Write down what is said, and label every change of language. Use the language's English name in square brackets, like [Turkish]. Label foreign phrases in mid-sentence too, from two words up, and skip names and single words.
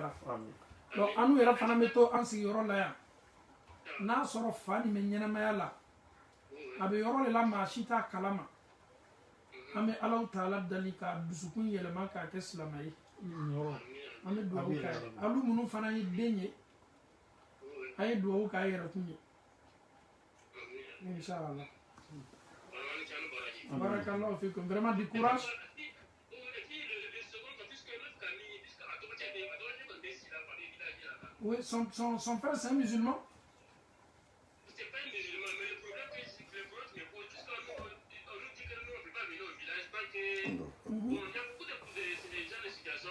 [Bambara] la donc an n'u yɛrɛ fana bɛ to an sigiyɔrɔ la yan n'a sɔrɔ fa nin bɛ ɲɛnɛmaya la a bɛ yɔrɔ de la maa si t'a kalama an bɛ alaw taala dali ka dusukun yɛlɛma k'a kɛ silamɛ ye an bɛ duwawu k'a ye alu minnu fana ye den ye a ye duwawu k'a yɛrɛkun ye [Arabic] إن شاء الله بارك الله فيكم [French] vraiment du courage. Oui, son frère c'est un musulman. C'est pas un musulman, mais le problème que le problème me pose, jusqu'à on nous dit que nous on ne peut pas venir au village parce que bon, il y a beaucoup de gens de situation.